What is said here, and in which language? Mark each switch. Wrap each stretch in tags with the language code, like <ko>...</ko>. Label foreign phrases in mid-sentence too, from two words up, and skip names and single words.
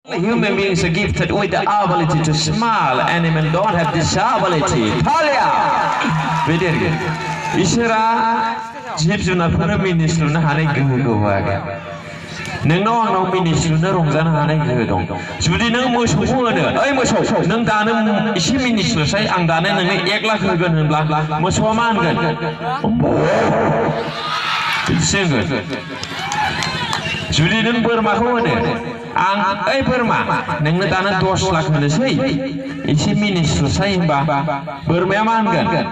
<en>Human beings are gifted with the ability to smile. Animals don't have this ability. Talia!</en> <ms>Betul.</ms> <brx>Isra जिब जुनारफोरनो मिनिस्लुनो हानाय गोहो दं नोंनाव आंनाव मिनिस्लुनो रंजानो हानाय गोहो दं जुदि नों मोसौखौ होनो ओइ मोसौ नों दानो एसे मिनिस्लुसाय आं दानो नोंनो 1 लाख होगोन होनब्ला मोसौआ मा होनगोन बिदिसो होनगोन जुदि नों बोरमाखौ होनो आं ओइ बोरमा नोंनो दानो 10 लाख होनोसै एसे मिनिस्लुसाय होनबा बोरमाया मा होनगोन</brx>